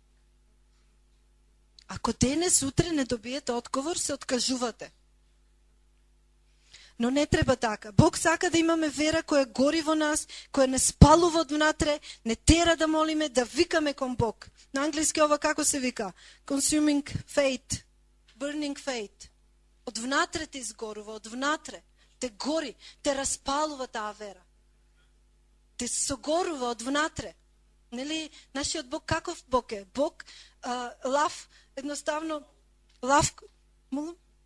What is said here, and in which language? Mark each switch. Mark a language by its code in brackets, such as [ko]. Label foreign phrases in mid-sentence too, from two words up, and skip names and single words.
[mk] Ако денес утре не добиете одговор, се откажувате. Но не треба така. Бог сака да имаме вера која гори во нас, која не спалува од внатре, не тера да молиме, да викаме кон Бог. На англиски ова како се вика? [en] Consuming faith, burning faith. [mk] Од внатре те изгорува, од внатре те гори, те распалува таа вера. Те согорува од внатре. Нели, нашиот Бог каков Бог е? Бог лав, едноставно лав, молам?